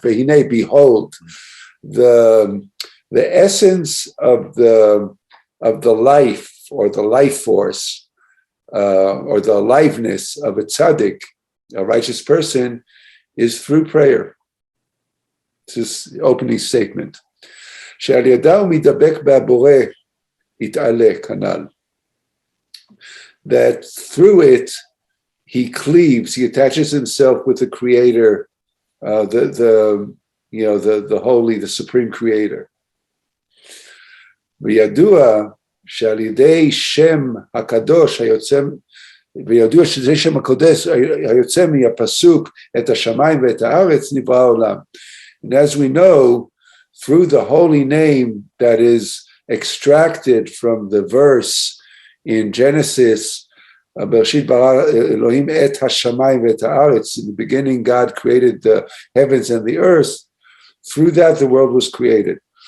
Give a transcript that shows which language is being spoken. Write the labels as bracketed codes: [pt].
[en] Vehine, behold, the essence of the life, or the life force, or the aliveness of a tzaddik, a righteous person, is through prayer. It's his opening statement. [he] שעל ידה הוא מדבק בהבורא יתעלה כנ"ל. [en] That through it he cleaves, he attaches himself with the Creator, the holy, the supreme Creator. [he] וידוע שעל ידי שם הקדוש היוצא, וידוע שזה שם הקודש היוצא מהפסוק את השמיים ואת הארץ נברא העולם. [en] And as we know, through the holy name that is extracted from the verse in Genesis, [he] Bereshit bara Elohim et hashamayim v'et haaretz. [en] In the beginning, God created the heavens and the earth. Through that, the world was created.